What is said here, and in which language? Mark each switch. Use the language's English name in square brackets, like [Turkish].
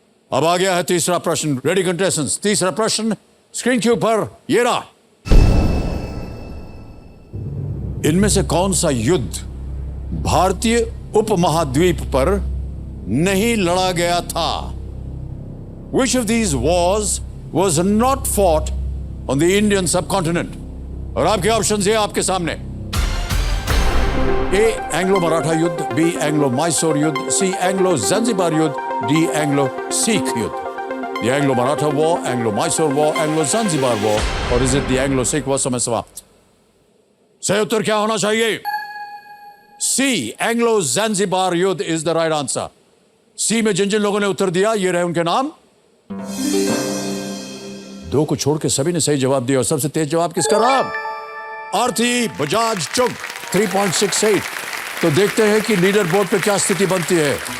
[Hindi] अब आ गया है तीसरा प्रश्न। रेडी कंटेस्टेंट्स, तीसरा प्रश्न स्क्रीन के ऊपर ये रहा। इनमें से कौन सा युद्ध भारतीय उपमहाद्वीप पर नहीं लड़ा गया था? [English] Which of these wars was not fought on the Indian subcontinent? [Hindi] और आपके ऑप्शंस ये आपके सामने। ए एंग्लो मराठा युद्ध, बी एंग्लो मैसूर युद्ध, सी एंग्लो ज़ंज़िबार युद्ध, डी एंग्लो सिख युद्ध। [English] The Anglo-Maratha War, Anglo-Mysore War, Anglo-Zanzibar War, or is it the Anglo-Sikh War? [Hindi] समय समाप्त। सही उत्तर क्या होना चाहिए? [English] C, Anglo-Zanzibar युद्ध is the right answer. [Hindi] सी में जिन जिन लोगों ने उत्तर दिया, ये रहे उनके नाम। दो को छोड़ के सभी ने सही जवाब दिया और सबसे तेज जवाब किसका रहा? आरती बजाज चुग, 3.68। तो देखते हैं कि लीडर बोर्ड पे क्या स्थिति बनती है।